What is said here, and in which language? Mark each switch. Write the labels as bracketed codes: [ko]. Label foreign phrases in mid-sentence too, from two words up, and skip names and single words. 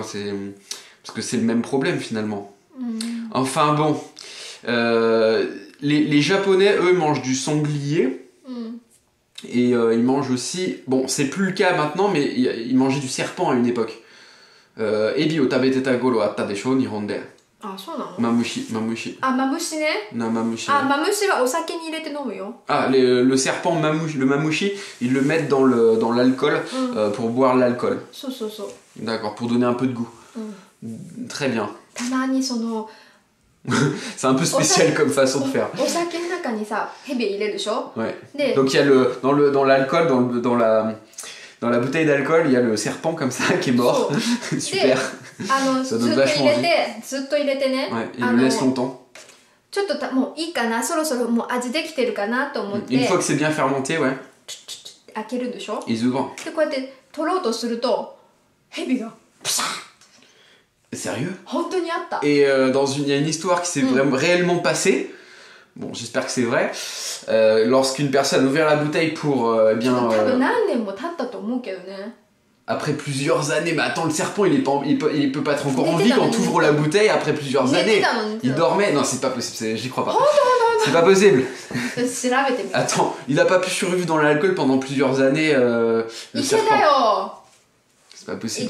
[fr] Parce que c'est le même problème finalement. Enfin bon. Les Japonais, eux, mangent du sanglier. Et ils mangent aussi... Bon, c'est plus le cas maintenant, mais ils mangeaient du serpent à une époque. [ja] エビを食べてたころあったでしょ、日本で. あ、そうなの? Mamushi. あ、マムシね? [fr] Non, mamushi. [ja] あ、マムシはお酒に入れて飲むよ. [fr] Ah, le serpent, le mamushi, ils le mettent dans l'alcool pour boire l'alcool. [ja] So. [fr] D'accord, pour donner un peu de goût. Très bien. [ja] たまにその... [fr] C'est un peu spécial comme façon de faire. Ouais. Donc il y a dans l'alcool, dans la bouteille d'alcool, il y a le serpent comme ça qui est mort. Super. Ça donne vachement envie. Ouais, il le laisse longtemps. Une fois que c'est bien fermenté, ouais. Ils ouvrent. Sérieux? [ja] 本当にあった。 [fr] Et il y a une histoire qui s'est vraiment réellement passée. Bon, j'espère que c'est vrai. Lorsqu'une personne a ouvert la bouteille pour bien. [ja] 多分何年も経ったと思うけどね。 [fr] Après plusieurs années, mais attends, le serpent il peut pas être encore en vie quand tu ouvres la bouteille après plusieurs années. Il dormait. Non, c'est pas possible, j'y crois pas. C'est pas possible. Attends, il a pas pu survivre dans l'alcool pendant plusieurs années. Le serpent. C'est pas possible.